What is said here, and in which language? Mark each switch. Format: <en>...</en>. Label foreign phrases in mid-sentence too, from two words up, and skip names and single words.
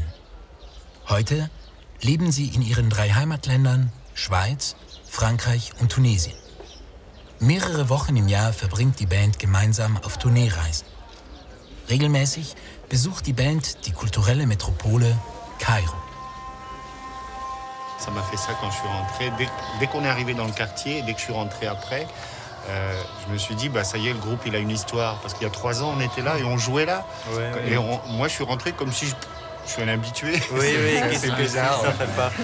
<de>Heute leben sie in ihren 3 Heimatländern Schweiz, Frankreich und Tunesien. Mehrere Wochen im Jahr verbringt die Band gemeinsam auf Tourneereisen. Regelmäßig besucht die Band die kulturelle Metropole Kairo.</de> <fr>Ça m'a fait ça quand je suis rentré. Dès qu'on est arrivé dans le quartier, dès que je suis rentré après, je me suis dit, bah, ça y est, le groupe, il a une histoire. Parce qu'il y a 3 ans, on était là et on jouait là. Ouais, et moi, je suis rentré comme si je suis un habitué. Oui, c'est bizarre. Ça fait partie.</fr>